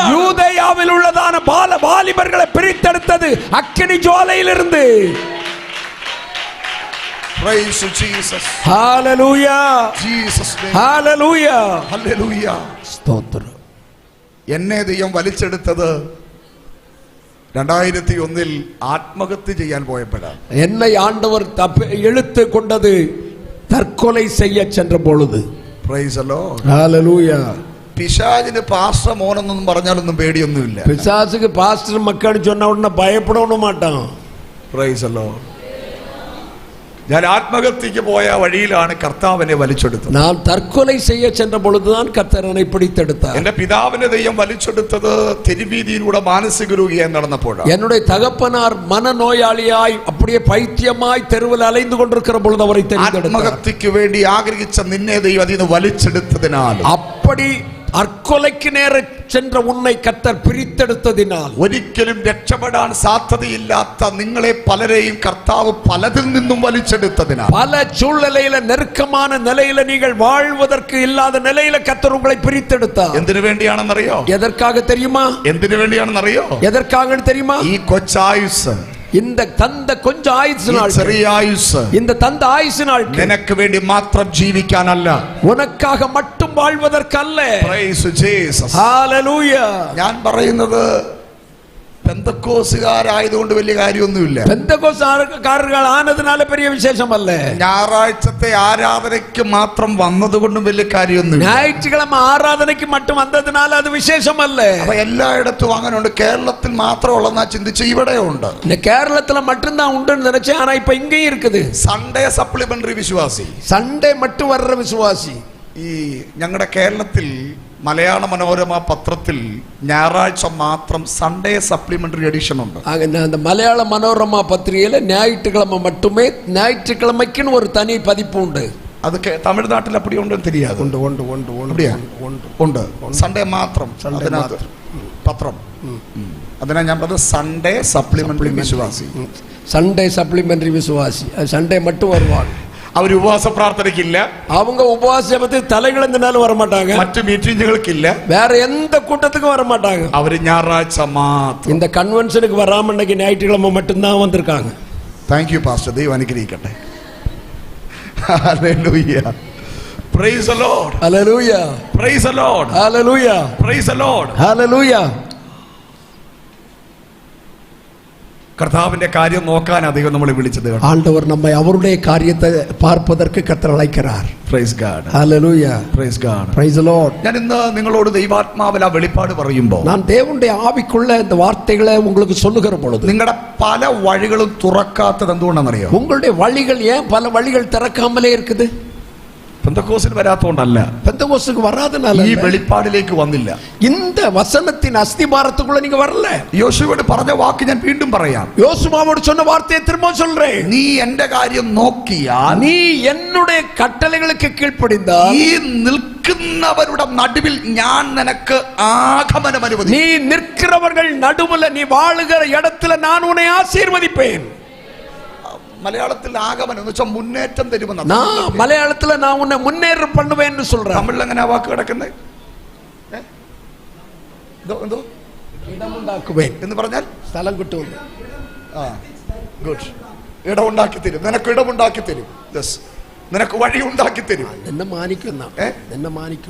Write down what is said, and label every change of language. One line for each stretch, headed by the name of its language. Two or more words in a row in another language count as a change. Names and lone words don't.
Tamil: யூதேயாவில் உள்ளதான வாலிபர்களை பிரித்தெடுத்தது அக்கினி ஜுவாலையிலிருந்து.
English: Praise Jesus. Hallelujah. Jesus name. Hallelujah. Hallelujah.
Malayalam: സ്തോത്രം. എന്നെ ദൈവം വലിച്ചെടുത്തത് 2001 ആത്മഹത്യ ചെയ്യാൻ പോയപ്പോഴാണ്.
Tamil: என்னை ஆண்டவர் இழுத்து கொண்டது தற்கொலை செய்ய சென்ற பொழுது.
English: Praise the Lord. Hallelujah.
Malayalam: പിശാചിന് പാസ്റ്റർ മോനെന്നൊന്നും പറഞ്ഞാലൊന്നും പേടിയൊന്നുമില്ല.
Tamil: பிசாசுக்கு பாஸ்டர் மக்கள் சொன்ன உடனே பயப்படவும் மாட்டான்.
English: Praise the Lord.
Malayalam: ഞാൻ ആത്മഹത്യക്ക് പോയ വഴിയിലാണ് കർത്താവിനെ വലിച്ചെടുത്തത്.
Tamil: நான் தற்கொலை செய்ய சென்ற பொழுதுதான் கர்த்தர் என்னை பிடித்தெடுத்தார்.
Malayalam: എന്റെ പിതാവിനെ ദൈവം വലിച്ചെടുത്തത് തെരുവീതിയിലൂടെ മാനസിക രോഗിയായി നടന്നപ്പോഴാണ്.
Tamil: என்னுடைய தகப்பனார் மனநோயாளியாய் அப்படியே பைத்தியமாய் தெருவில் அலைந்து கொண்டிருக்கிற பொழுது அவரை தெரிந்தெடுத்தார்.
Malayalam: ആത്മഹത്യക്ക് വേണ്ടി ആഗ്രഹിച്ച നിന്നെ ദൈവം അതിൽ നിന്ന് വലിച്ചെടുത്തതിനാൽ,
Tamil: அப்படி தற்கொலைக்கு நேர சென்ற உன்னை கர்த்தர் பிரித்தெடுத்ததினால்,
Malayalam: ഒരിക്കലും രക്ഷപ്പെടാൻ സാധ്യതയില്ലാത്ത നിങ്ങളെ പലരെയും കർത്താവ് പലതിൽ നിന്നും വലിച്ചെടുത്തതിനാൽ,
Tamil: பல சூழ்நிலையில நெருக்கமான நிலையில நீங்கள் வாழ்வதற்கு இல்லாத நிலையில கர்த்தர் உங்களை பிரித்தெடுத்தார்.
Malayalam: എന്തിനു വേണ്ടിയാണെന്നറിയോ?
Tamil: எதற்காக தெரியுமா?
Malayalam: എന്തിനു വേണ്ടിയാണെന്നറിയോ?
Tamil: எதற்காக தெரியுமா?
Malayalam: ഈ കൊച്ചായുസ്,
Tamil: இந்த தந்த கொஞ்சம் ஆயுசு நாள்,
Malayalam: ചെറിയ ആയുസ്
Tamil: இந்த தந்த ஆயுசு நாள்
Malayalam: നിനക്ക് വേണ്ടി മാത്രം ജീവിക്കാനല്ല,
Tamil: உனக்காக மட்டும் வாழ்வதற்கல்ல.
English: Praise Jesus.
Malayalam: ഹല്ലേലൂയ. ഞാൻ പറയുന്നത് പെന്തക്കോസുകാരായതുകൊണ്ട് വലിയ കാര്യമൊന്നുമില്ല.
Tamil: பெந்தகோஸ்துகாரர்கள் ஆனதினால பெரிய விசேஷமல்ல.
Malayalam: ഞായറാഴ്ചത്തെ ആരാധനയ്ക്ക് മാത്രം വന്നതുകൊണ്ടും വലിയ കാര്യമൊന്നുമില്ല.
Tamil: ஞாயிற்றுக்கிழமை ஆராதனைக்கு மட்டும் வந்ததினால அது விசேஷமல்ல.
Malayalam: അപ്പൊ എല്ലായിടത്തും അങ്ങനെ ഉണ്ട്. കേരളത്തിൽ മാത്രമുള്ളതെന്നാ ചിന്തിച്ച് ഇവിടെ ഉണ്ട്.
Tamil: இந்த கேரளத்துல மட்டும்தான் உண்டுன்னு நினைச்சேன். ஆனா இப்ப இங்கேயும் இருக்குது.
English: Sunday supplementary വിശ്വാസി,
Tamil: சண்டே மட்டும் வர்ற விசுவாசி.
Malayalam: ഈ ഞങ്ങളുടെ കേരളത്തിൽ മലയാള മനോരമ പത്രത്തിൽ ഞായറാഴ്ച മാത്രം
English: Sunday supplementary edition
Malayalam: ഉണ്ട്.
Tamil: அந்த மலையாள மனோரமா பத்திரிகையில ஞாயிற்றுக்கிழமை மட்டுமே, ஞாயிற்றுக்கிழமைக்குன்னு ஒரு தனி பதிப்பு உண்டு.
Malayalam: അത് തമിഴ്നാട്ടിൽ അപ്പടി ഉണ്ടെന്ന് தெரியாது. ഉണ്ട് ഉണ്ട് ഉണ്ട് ഉണ്ട് സൺഡേ മാത്രം അതിനകത്ത് പത്രം. അതിനാ ഞാൻ പറഞ്ഞത്
English: Sunday supplementary
Malayalam: വിശ്വാസി.
English: Sunday supplementary
Tamil: விசுவாசி. சண்டே மட்டும் வருவாங்க.
Malayalam: അവർ ഉപവാസ പ്രാർത്ഥനയ്ക്കില്ല,
Tamil: அவங்க உபவாச ஜெபத்துக்கு தலைகளந்தினாலும் வர மாட்டாங்க,
Malayalam: മറ്റു മീറ്റിങ്ങുകൾക്കില്ല,
Tamil: வேற எந்த கூட்டத்துக்கும் வர மாட்டாங்க.
Malayalam: അവർ ഞായറാഴ്ച മാത്രം.
Tamil: இந்த கன்வென்ஷனுக்கு வராம இன்னைக்கு ஞாயிற்றுக்கிழமை மட்டும்தான் வந்திருக்காங்க.
English: thank you pastor.
Malayalam: ദൈവം അനുഗ്രഹിക്കട്ടെ. ഹല്ലേലൂയ.
English: Praise the Lord.
Malayalam: ഹല്ലേലൂയ.
English: Praise the Lord.
Malayalam: ഹല്ലേലൂയ.
English: Praise the Lord.
Malayalam: ഹല്ലേലൂയ. കർത്താവിന്റെ കാര്യം നോക്കാൻ അധികം നമ്മളെ വിളിച്ചത്.
Tamil: ஆண்டவர் நம்மை அவருடைய காரியத்தை பார்ப்பதற்கு கர்த்தர் அழைக்கிறார்.
English: Praise God.
Malayalam: ഹല്ലേലൂയ.
English: Praise God. Praise the Lord.
Malayalam: ഞാൻ ഇന്ന് നിങ്ങളോട് ദൈവാത്മാവിൽ ആ വെളിപ്പാട് പറയുമ്പോൾ,
Tamil: நான் தேவனுடைய ஆவிக்குள்ள இந்த வார்த்தைகளை உங்களுக்கு சொல்லுகிற பொழுது,
Malayalam: നിങ്ങളുടെ പല വഴികളും തുറക്കാത്തത് എന്തുകൊണ്ടാണെന്നറിയോ?
Tamil: உங்களுடைய வழிகள் ஏன் பல வழிகள் திறக்காமலே இருக்குது?
Malayalam: പെന്തക്കോസിന് വരാത്തോണ്ടല്ല,
Tamil: பெந்தகோஸ்துக்கு வராதனால,
Malayalam: ഈ വെളിപ്പാടിലേക്ക് വന്നില്ല.
Tamil: இந்த வசனத்தின் அஸ்திபாரத்துக்குள்ள நீங்க வரல.
Malayalam: യോശുവോട് പറഞ്ഞ വാക്ക് ഞാൻ വീണ്ടും പറയാം.
Tamil: யோசுவாவோடு சொன்ன வார்த்தையை திரும்ப சொல்றேன்.
Malayalam: നീ എന്റെ കാര്യം നോക്കിയാൽ,
Tamil: நீ என்னுடைய கட்டளைகளுக்கு கீழ்ப்படிந்தால்,
Malayalam: ഈ നിൽക്കുന്നവരുടെ നടുവിൽ ഞാൻ നിനക്ക് ആഗമനം അനുവദിക്കും.
Tamil: நீ நிற்கிறவர்கள் நடுவுல, நீ வாழுகிற இடத்துல நான் உன்னை ஆசீர்வதிப்பேன்.
Malayalam: മലയാളത്തിൽ ആഗമനം എന്ന് വെച്ചാൽ മുന്നേറ്റം തരുമെന്ന്.
Tamil: நான் மலையாளத்துல நான் உன்னை முன்னேற்றம் பண்ணுவேன்னு சொல்றேன்.
Malayalam: തമിഴിൽ എങ്ങനെ വാക്ക് കിടക്കുന്നത്? എന്തോ
Tamil: இடமுண்டாக்குவேன்
Malayalam: എന്ന് പറഞ്ഞാൽ സ്ഥലം കിട്ടും. ഗുഡ്. ഇടമുണ്ടാക്കി തരും. നിനക്ക് ഇടമുണ്ടാക്കി തരും. നിനക്ക് വഴി ഉണ്ടാക്കി തരും. എന്നെ മാനിക്കും, എന്നെ മാനിക്കും,